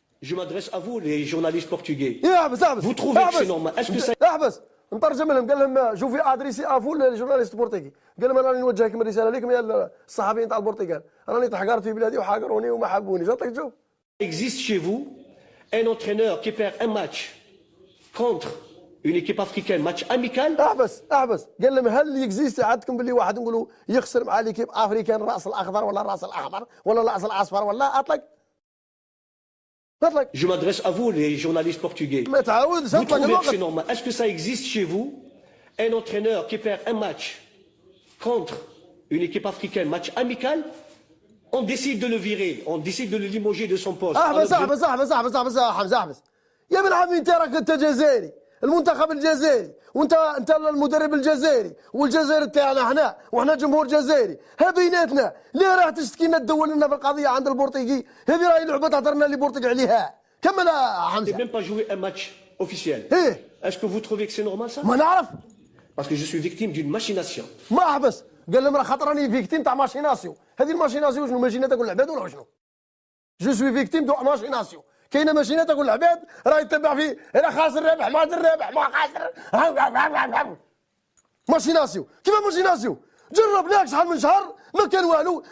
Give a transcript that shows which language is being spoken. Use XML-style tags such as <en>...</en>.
<fr>Je m'adresse à vous, les journalistes portugais.</fr> <ar>احبس</ar> <fr>Vous trouvez que c'est normal? Est-ce que ça...</fr> <ar>احبس نترجم لهم. قال لهم شوفي ادريسي افو للجورناليست البرتغالي. قال لهم انا راني نوجه لكم رساله لكم يا الصحفيين تاع البرتغال، راني تحقرت في بلادي وحاقروني وما حبونيش. عطيك تشوف.</ar> <fr>existe chez vous un entraîneur qui perd un match contre une équipe africaine, match amical.</fr> <ar>احبس قال لهم هل يكزيست عندكم باللي واحد نقولوا يخسر مع ليكيب افريكان الراس الاخضر ولا الراس الاحمر ولا الراس الاصفر ولا اطلق.</ar> <fr>Je m'adresse à vous, les journalistes portugais.</fr> <ar>ما تعاودش.</ar> <fr>Vous trouvez que c'est normal? Est-ce que ça existe chez vous un entraîneur qui perd un match contre une équipe africaine, match amical, on décide de le virer, on décide de le limoger de son poste.</fr> <ar>احبس حمزه يا ابن عمي انت راك انت جزائري، المنتخب الجزائري، وانت المدرب الجزائري، والجزائر تاعنا احنا وحنا جمهور جزائري. ها بيناتنا ليه راح تشتكينا تدول لنا في القضيه عند البرتغي؟ هذه راهي لعبه تهضرنا اللي برتغ عليها. كمل حمزه.</ar> <fr>même pas joué un match officiel. Est-ce que vous trouvez que c'est normal ça?</fr> <ar>ما نعرف.</ar> <fr>Parce que je suis victime d'une machination.</fr> <ar>ما احبس قال لهم راه خاطر راني فيكتيم تاع ماشيناسيو. هذه الماشيناسيو شنو؟ ماشينه تاكل العباد ولا شنو؟</ar> <fr>جو سوي فيكتيم دو ماشيناسيو.</fr> <ar>كاينه ماشينه تاكل العباد راه يتبع فيه انا خاسر رابح ما رابح ما خاسر ماشيناسيو. كيف ماشيناسيو؟ جربناك شحال من شهر ما كان والو.</ar>